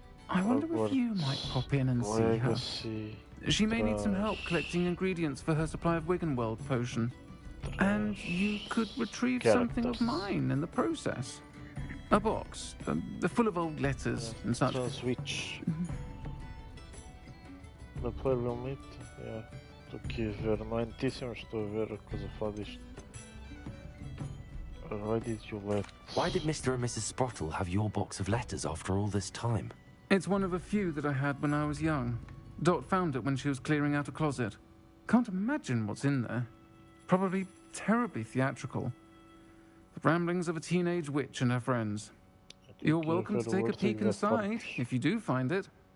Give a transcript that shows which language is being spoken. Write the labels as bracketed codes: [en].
[en] I wonder if you might pop in and see her. She may need some help collecting ingredients for her supply of Wiggenweld potion. And you could retrieve something of mine in the process. A box, full of old letters and such. Switch. [pt] Provavelmente, estou aqui a ver, não é notícia, mas estou a ver a coisa falar disto. [en] Why did you let... Why did Mr. and Mrs. Sprottle have your box of letters after all this time? It's one of a few that I had when I was young. Dot found it when she was clearing out a closet. Can't imagine what's in there. Probably terribly theatrical. The ramblings of a teenage witch and her friends. You're welcome to take a peek inside, if you do find it.